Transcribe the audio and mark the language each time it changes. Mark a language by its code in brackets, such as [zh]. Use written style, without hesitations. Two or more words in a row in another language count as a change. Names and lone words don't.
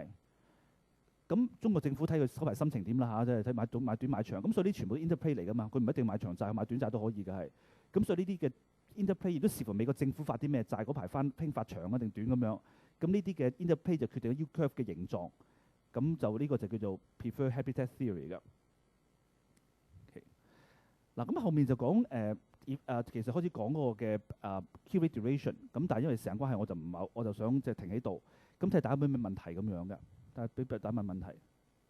[yue] 咁中國政府睇佢嗰排心情點啦嚇，即係睇買短買長。咁所以呢全部都 interplay 嚟㗎嘛，佢唔一定買長債，買短債都可以嘅係。咁所以呢啲嘅 interplay 亦都視乎美國政府發啲咩債，嗰排興發長啊定短咁樣。咁呢啲嘅 interplay 就決定咗 [en] U curve [yue] 嘅形狀。咁就呢個就叫做 [en] preferred habitat theory [yue] 㗎。嗱，咁後面就講其實開始講嗰個嘅 [en] key rate duration。 [yue] 咁但係因為時間關係，我就唔係，我就想即係停喺度。咁睇下大家有咩問題咁樣嘅。但係俾大家問問題。